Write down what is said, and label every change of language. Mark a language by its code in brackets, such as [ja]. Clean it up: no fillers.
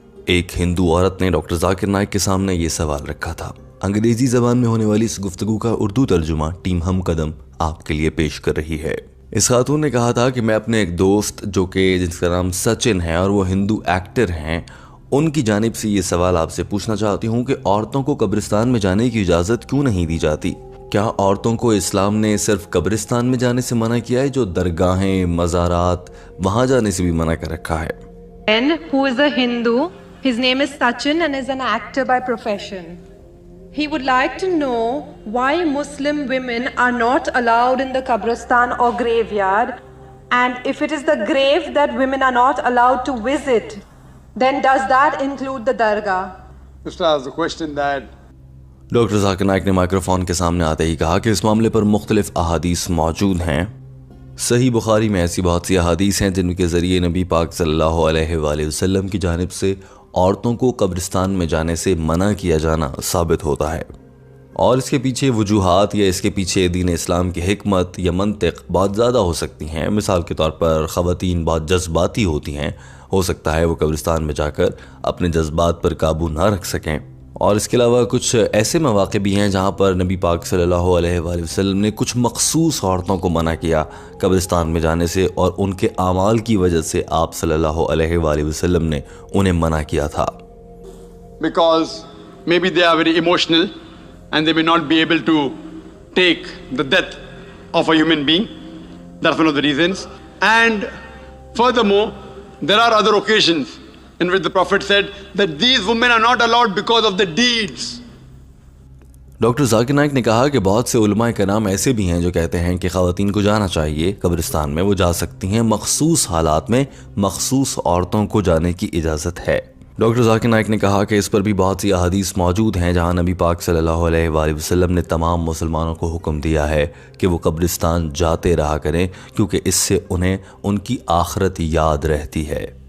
[ur] ایک ہندو عورت نے ڈاکٹر ذاکر نائک کے سامنے یہ سوال رکھا تھا۔ انگریزی زبان میں ہونے والی اس گفتگو کا اردو ترجمہ ٹیم ہم قدم آپ کے لیے پیش کر رہی ہے۔ اس خاتون نے کہا تھا کہ میں اپنے ایک دوست جو کہ جس کا نام سچن ہے اور وہ ہندو ایکٹر ہیں، ان کی جانب سے یہ سوال آپ سے پوچھنا چاہتی ہوں کہ عورتوں کو قبرستان میں جانے کی اجازت کیوں نہیں دی جاتی؟ کیا عورتوں کو اسلام نے صرف قبرستان میں جانے سے منع کیا ہے، جو درگاہیں، مزارات، وہاں جانے سے بھی منع کر رکھا ہے؟ [en] Who is a Hindu, his name is Sachin and is an actor by profession. He would like to know why Muslim women are not allowed in the Qabristan or graveyard, and if it is the grave that women are not allowed to visit, then does that include the dargah? Just ask the question that [ur] doctor Zakir Naik نے microphone کے سامنے آتے ہی کہا کہ اس معاملے پر مختلف احادیث موجود ہیں۔ صحیح بخاری میں ایسی بہت سی احادیث ہیں جن کے ذریعے نبی پاک صلی اللہ علیہ وآلہ وسلم کی جانب سے عورتوں کو قبرستان میں جانے سے منع کیا جانا ثابت ہوتا ہے، اور اس کے پیچھے وجوہات یا اس کے پیچھے دین اسلام کی حکمت یا منطق بہت زیادہ ہو سکتی ہیں۔ مثال کے طور پر خواتین بہت جذباتی ہوتی ہیں، ہو سکتا ہے وہ قبرستان میں جا کر اپنے جذبات پر قابو نہ رکھ سکیں، اور اس کے علاوہ کچھ ایسے مواقع بھی ہیں جہاں پر نبی پاک صلی اللہ علیہ وآلہ وسلم نے کچھ مخصوص عورتوں کو منع کیا قبرستان میں جانے سے، اور ان کے اعمال کی وجہ سے آپ صلی اللہ علیہ وآلہ وسلم نے انہیں منع کیا تھا۔ [en] because maybe they are very emotional and they may not be able to take the death of a human being. That's one of the reasons. And furthermore, there are other occasions in which the Prophet said that these women are not allowed because of the deeds. [ur] Doctor Zakir Naik نے کہا کہ بہت سے علماء کرام ایسے بھی ہیں جو کہتے ہیں کہ خواتین کو جانا چاہیے قبرستان میں، وہ جا سکتی ہیں، مخصوص حالات میں مخصوص عورتوں کو جانے کی اجازت ہے۔ ڈاکٹر ذاکر نائک نے کہا کہ اس پر بھی بہت سی احادیث موجود ہیں جہاں نبی پاک صلی اللہ علیہ وآلہ وسلم نے تمام مسلمانوں کو حکم دیا ہے کہ وہ قبرستان جاتے رہا کریں، کیونکہ اس سے انہیں ان کی آخرت یاد رہتی ہے